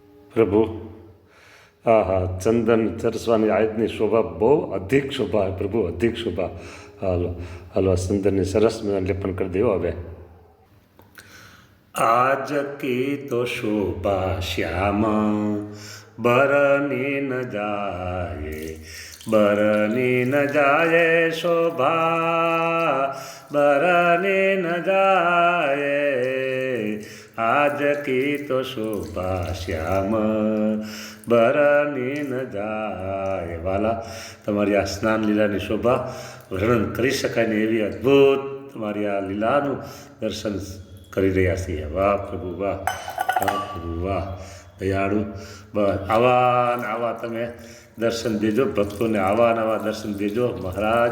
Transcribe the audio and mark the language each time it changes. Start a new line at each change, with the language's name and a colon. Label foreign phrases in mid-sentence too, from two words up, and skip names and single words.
Gujarati: પ્રભુ. હા હા, ચંદન ચરસવાની આજની શોભા બહુ અધિક શોભા પ્રભુ, અધિક શોભા. હાલો હાલો, ચંદનની સરસ લેપન કરી દેવો હવે.
Hindi: आज की तो शोभा श्यामा बरनी न जाए, बरनी न जाए शोभा, बरनी न जाए. आज की तो शोभा श्याम बरनी न जाए.
Gujarati: વાલા, તમારી આ સ્નાન લીલાની શોભા વર્ણન કરી શકાય ને એવી અદ્ભુત તમારી આ લીલાનું દર્શન કરી રહ્યા છીએ. વાહ પ્રભુ વાહ, વાહ પ્રભુ વાહ, દયાળુ. બસ આવા ને આવા તમે દર્શન દેજો ભક્તોને, આવા ને આવા દર્શન દેજો મહારાજ.